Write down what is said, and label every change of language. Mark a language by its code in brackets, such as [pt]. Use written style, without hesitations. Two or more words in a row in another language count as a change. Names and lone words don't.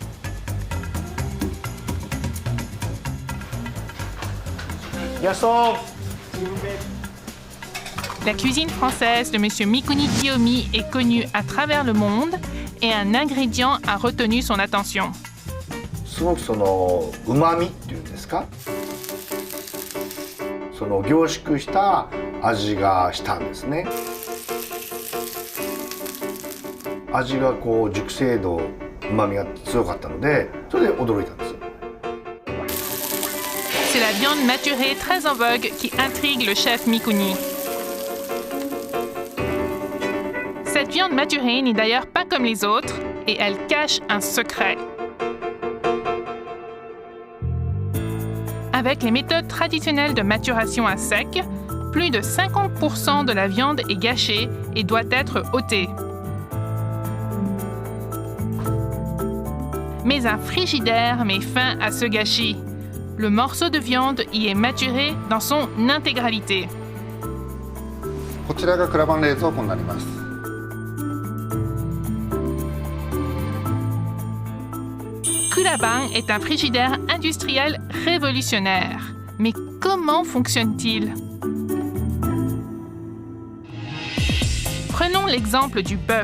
[fr] La cuisine française de M. Mikuni Kiyomi est connue à travers le monde et un ingrédient a retenu son attention. [ja] すごくその旨味っていうんですか、その凝縮した味がしたんですね。味がこう熟成度、旨味が強かったので、それで驚いたんです。 [fr] C'est la viande maturée très en vogue qui intrigue le chef Mikuni. Cette viande maturée n'est d'ailleurs pas comme les autres et elle cache un secret. Avec les méthodes traditionnelles de maturation à sec, plus de 50% de la viande est gâchée et doit être ôtée. Mais un frigidaire met fin à ce gâchis. Le morceau de viande y est maturé dans son intégralité. [ja] こちらが蔵番冷蔵庫になります。 [fr] Kulaban est un frigidaire industriel révolutionnaire. Mais comment fonctionne-t-il? Prenons l'exemple du bœuf.